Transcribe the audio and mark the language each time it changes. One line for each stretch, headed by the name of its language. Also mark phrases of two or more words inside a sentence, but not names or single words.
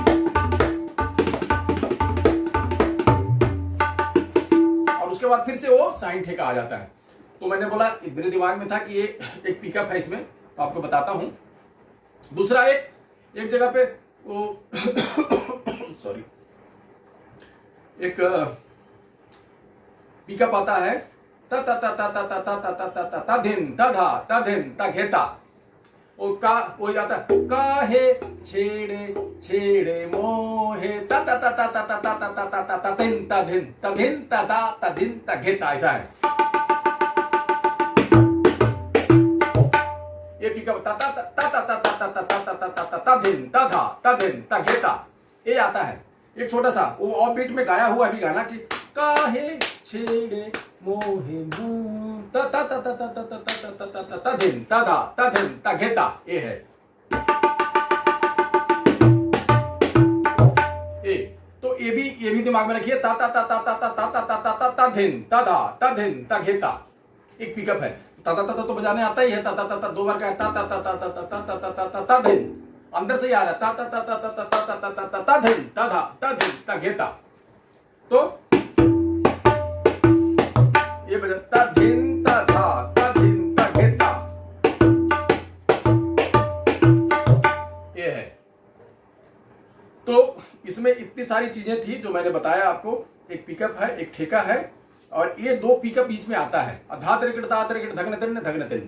Hindi: और उसके बाद फिर से वो साइन ठेका आ जाता है। तो मैंने बोला, मेरे दिमाग में था कि ये एक पिकअप है इसमें, तो आपको बताता हूं। दूसरा एक जगह पे वो सॉरी एक पिकअप आता है, ता ता ता ता ता ता ता ता ता ता ता धिन ता धा ता धिन ता घेता। वो का वो जाता है काहे छेड़े छेड़े मोहे ता ता ता ता ता ता ता ता ता ता ता ता तिन ता धिन ता धिन ता ता ता धिन ता घेता, ऐसा है ये पिकअप ता ता ता ता ता ता ता ता ता ता ता ता ता ता धिन ता धा ता धिन ता घेता, ये आता है। एक छोटा सा वो
English: off beat
Hindi: में गाया हुआ भी गाना कि काहे छेड़े मोहे ता ता ता ता ता ता ता ता ता ता ता ता धिन ता धा ता धिन ता घेता, ये है। ए तो ये भी दिमाग में रखिए, ता ता ता ता ता ता ता ता ता ता ता ता धिन ता धा ता धिन ता घेता, एक पिकअप है। ता ता ता तो बजाने आता ही है, ता ता ता ता दो बार का है, ता ता ता ता ता ता ता ता ता ता ता धिन, अंदर से ही आ रहा है, ता ता ता ता ता ता ता ता ता ता ता धिन ता धा ता धिन ता घेता। तो ये बजा ता धिन ता धा ता धिन ता घेता, ये है। तो इसमें इतनी सारी चीजें थी जो मैंने बताया आपको, एक पिकअप है, एक ठेका है, और ये दो पिकअप बीच में आता है, धा त्रिकट धगन तिन।